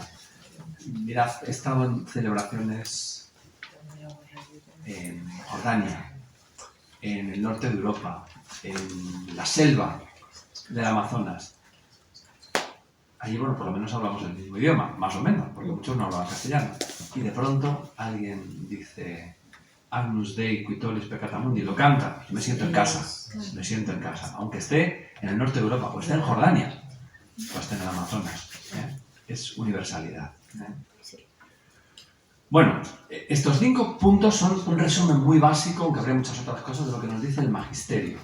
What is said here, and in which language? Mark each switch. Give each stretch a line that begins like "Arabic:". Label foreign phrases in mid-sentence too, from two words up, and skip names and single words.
Spanish: Mirad, he estado en celebraciones en Jordania, en el norte de Europa, en la selva del Amazonas. Allí, bueno, por lo menos hablamos el mismo idioma, más o menos, porque muchos no hablaban castellano. Y de pronto alguien dice
Latin: Agnus Dei qui tollis peccata mundi,
Spanish: lo canta, me siento en casa, aunque esté en el norte de Europa, o esté en Jordania, o esté en el Amazonas. Es universalidad. Bueno, estos 5 puntos son un resumen muy básico, aunque habría muchas otras cosas, de lo que nos dice el magisterio.